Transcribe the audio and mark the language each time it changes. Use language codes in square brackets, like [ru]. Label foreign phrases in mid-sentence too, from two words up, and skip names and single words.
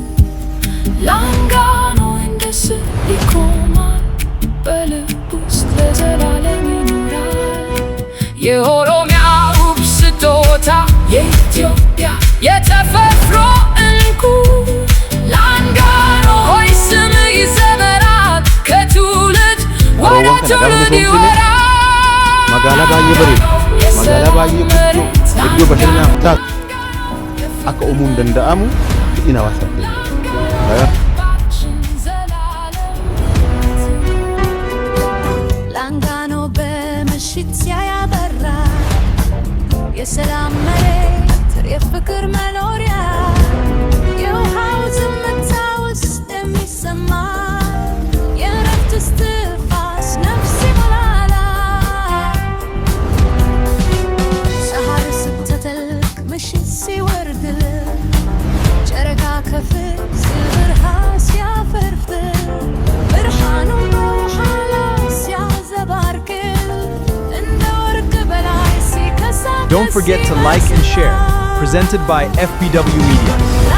[am] ላንጋኖ እንደ ስዕል ይቆማል በልብ ውስጥ ለዘላለም ይኖራል። የኦሮሚያ ውብ ስጦታ የኢትዮጵያ የተፈጥሮ እንቁ ላንጋኖ ሆይ ስም ይዘመራል ከትውልድ ወደ ትውልድ ይወራል። [om] Magaalaa baay'ee bareedu, magaalaa baay'ee guddoo, iddoo bashannanaaf taatu akka uumuun danda'amu fedhiin hawaasaa keenya. [am] ላንጋኖ በምሽት ያበራ የሰላም መሬት የፍቅር መኖሪያ የውሃው ዝምታ ውስጥ የሚሰማ የእረፍት እስትንፋስ ነፍስ ይሞላል። ፀሐይ ስትጠልቅ ምሽት ሲወርድ ጨረቃ ከፍ ሲል ብርሃን ሲያፈርፍ ብርሃኑ በውሃ ላይ ሲያንጸባርቅ እንደ ወርቅ በላይ ሲከሳ [en] Don't forget to like and share. Presented by FBW Media.